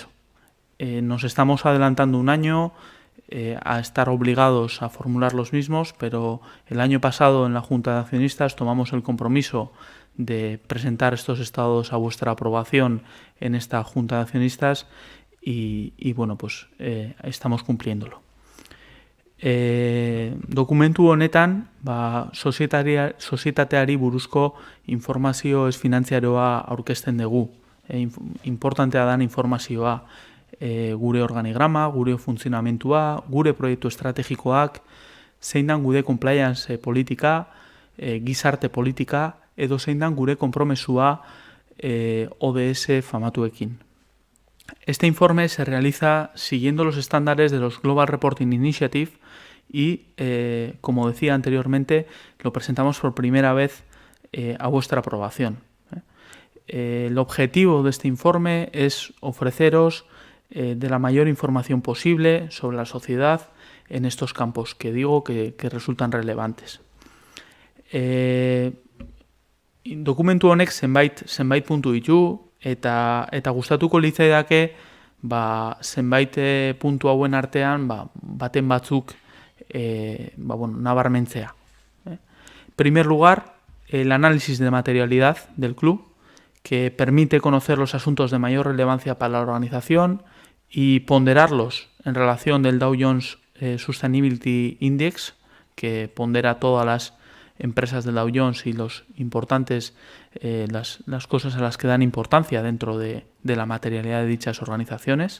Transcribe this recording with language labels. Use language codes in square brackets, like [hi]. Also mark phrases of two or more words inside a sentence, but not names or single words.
[es] Nos estamos adelantando un año a estar obligados a formular los mismos, pero el año pasado en la Junta de Accionistas tomamos el compromiso de presentar estos estados a vuestra aprobación en esta Junta de Accionistas y bueno, pues estamos cumpliéndolo. [eu] Dokumentu honetan, sozietateari buruzko informazio ez finantziaroa aurkezten dugu. Importantea dan informazioa. Gure organigrama, gure funtzionamentua, gure proiektu estrategikoak, zein dan gure compliance politika, gizarte politika, edo zein dan gure konpromesua ODS famatuekin. [es] Este informe se realiza siguiendo los estándares de los Global Reporting Initiative y, como decía anteriormente, lo presentamos por primera vez a vuestra aprobación. El objetivo de este informe es ofreceros de la mayor información posible sobre la sociedad en estos campos que digo que resultan relevantes. [eu] Dokumentu honek zenbait puntu ditu eta gustatuko litzaidake zenbait puntu hauen artean baten batzuk nabarmentzea. [es] En primer lugar, el análisis de materialidad del club, que permite conocer los asuntos de mayor relevancia para la organización y ponderarlos en relación del Dow Jones Sustainability Index, que pondera todas las empresas del Dow Jones y los importantes, las cosas a las que dan importancia dentro de la materialidad de dichas organizaciones.